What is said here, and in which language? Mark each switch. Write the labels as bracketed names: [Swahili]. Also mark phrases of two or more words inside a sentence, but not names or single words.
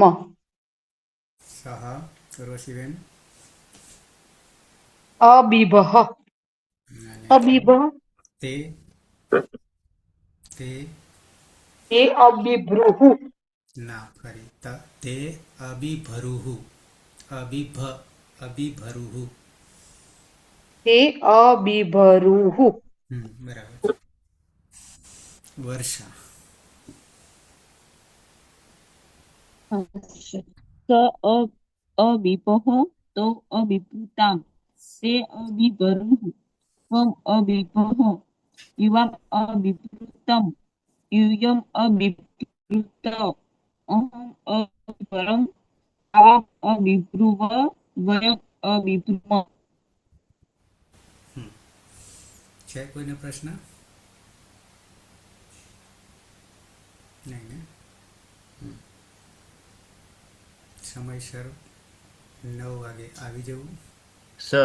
[Sanskrit] सह रोशीबेन। अबिभः अबिभः ते ते ते अबिभ्रुः [Gujarati] ના ફરી તે [Sanskrit] अबिभरुः अबिभरुः ते अबिभरुः। [Gujarati] બરાબર. વર્ષા। [Sanskrit] स अबिभः तो अबिभृतां ते अबिभरुः त्वम् अबिभः युवाम् अबिभृतं यूयम् अबिभृत अहम् अबिभरम् आवाम् अबिभ्रुव वयम् अबिभ्रुम। [Gujarati] છે કોઈને પ્રશ્ન? નહીં ને? સમયસર 9 વાગે આવી જવું. સર